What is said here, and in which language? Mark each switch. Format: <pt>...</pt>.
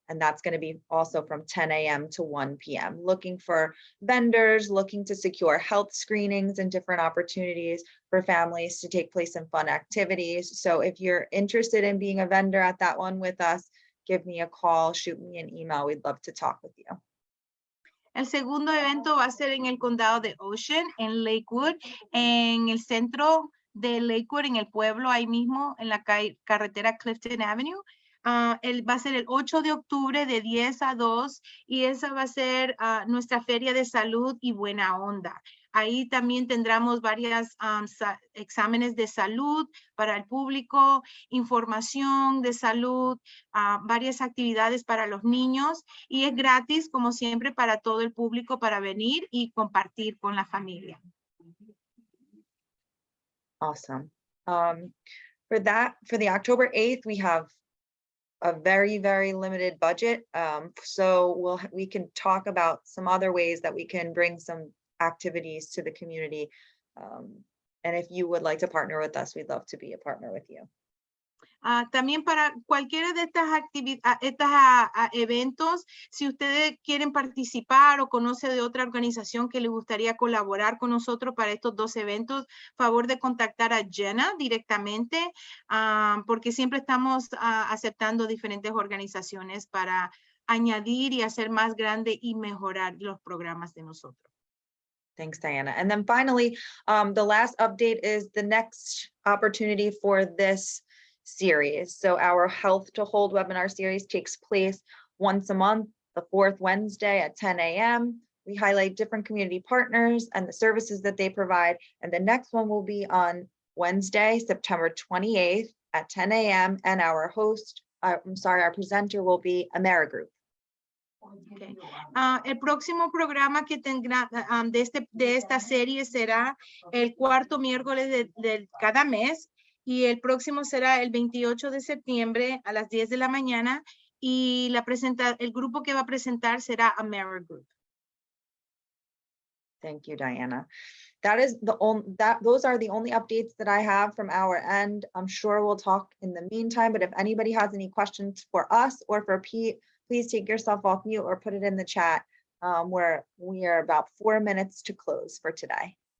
<en>And that's going to be also from 10 a.m. to 1 p.m. Looking for vendors, looking to secure health screenings and different opportunities for families to take place in fun activities. So if you're interested in being a vendor at that one with us, give me a call, shoot me an email. We'd love to talk with you.</en> <es>El segundo evento va a ser en el condado de Ocean, en Lakewood, en el centro de Lakewood, en el pueblo, ahí mismo, en la carretera Clifton Avenue. Va a ser el 8 de octubre de 10 a 2 y esa va a ser nuestra feria de salud y buena onda. Ahí también tendremos varias exámenes de salud para el público, información de salud, varias actividades para los niños y es gratis, como siempre, para todo el público para venir y compartir con la familia.</es> <en>Awesome. For the October 8th, we have a very, very limited budget. So we can talk about some other ways that we can bring some activities to the community. And if you would like to partner with us, we'd love to be a partner with you.</en> <es>También para cualquiera de estas eventos, si ustedes quieren participar o conoce de otra organización que le gustaría colaborar con nosotros para estos 2 eventos, favor de contactar a Jenna directamente, porque siempre estamos aceptando diferentes organizaciones para añadir y hacer más grande y mejorar los programas de nosotros.</es> <en>Thanks, Diana. And then finally, the last update is the next opportunity for this series. So our Health to Hold webinar series takes place once a month, the 4th Wednesday at 10 a.m. We highlight different community partners and the services that they provide. And the next one will be on Wednesday, September 28th at 10 a.m. And our presenter will be AmeriGroup. Okay.</en> <es>El próximo programa que tendrá de esta serie será el 4º miércoles de cada mes y el próximo será el 28 de septiembre a las 10 de la mañana y el grupo que va a presentar será AmeriGroup.</es> <en>Thank you, Diana. Those are the only updates that I have from our end. I'm sure we'll talk in the meantime, but if anybody has any questions for us or for Pete, please take yourself off mute or put it in the chat, where we are about 4 minutes to close for today.</en>